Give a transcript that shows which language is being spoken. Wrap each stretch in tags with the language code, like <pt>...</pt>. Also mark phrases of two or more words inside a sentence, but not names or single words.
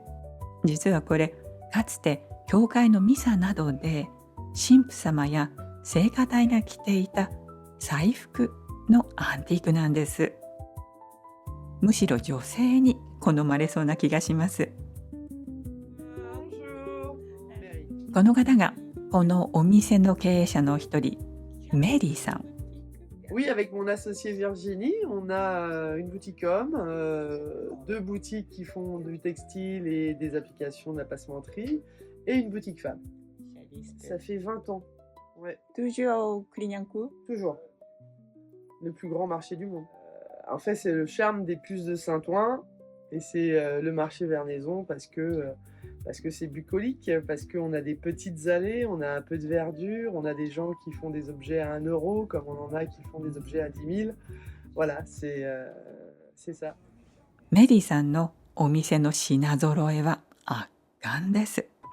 <ja>実はこれ、かつて教会のミサなどで神父様や聖歌隊が着ていた祭服のアンティークなんです。むしろ女性に好まれそうな気がします。この方がこのお店の経営者の一人、メリーさん。</ja> <fr>Oui, avec mon associée Virginie, on a une boutique homme, deux boutiques qui font du textile et des applications de la passementerie, et une boutique femme. Ça fait 20 ans. Ouais. Toujours Clignancourt. Toujours. Le plus grand marché du monde. En fait, c'est le charme des puces de Saint-Ouen, et c'est le marché Vernaison parce que parce que c'est bucolique, parce qu'on a des petites allées, on a un peu de verdure, on a des gens qui font des objets à 1 euro, comme on en a qui font des objets à 10 000. Voilà, c'est ça.</fr> <ja>メリーさんのお店の品揃えは圧巻です。</ja>